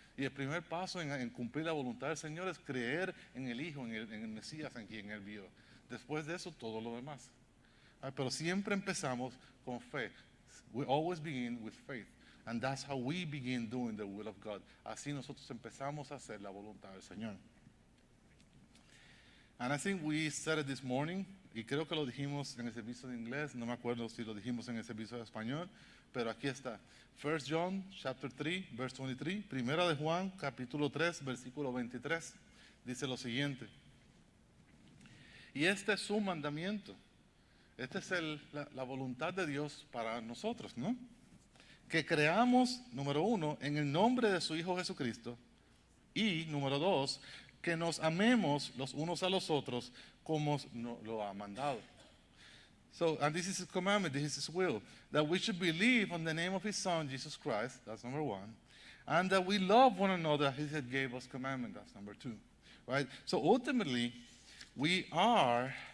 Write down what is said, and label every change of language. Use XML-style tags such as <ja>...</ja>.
<es>Y el primer paso en cumplir la voluntad del Señor es creer en el Hijo, en el Mesías, en quien Él vio. Después de eso, todo lo demás. Pero siempre empezamos con fe.</es> <en>We always begin with faith. And that's how we begin doing the will of God.</en> <es>Así nosotros empezamos a hacer la voluntad del Señor.</es> <en>And I think we said it this morning,</en> <es>y creo que lo dijimos en el servicio de inglés, no me acuerdo si lo dijimos en el servicio de español, pero aquí está.</es> <en>1 John chapter 3, verse 23,</en> <es>Primera de Juan, capítulo 3, versículo 23, dice lo siguiente. Y este es su mandamiento. Esta es la voluntad de Dios para nosotros, ¿no? Que creamos, número 1, en el nombre de su Hijo Jesucristo. Y, número 2, que nos amemos los unos a los otros como lo ha mandado.</es> <en>So, and this is His commandment, this is His will. That we should believe on the name of His Son, Jesus Christ, that's number 1. And that we love one another, He said gave us commandment, that's number 2. Right? So ultimately, we are...</en>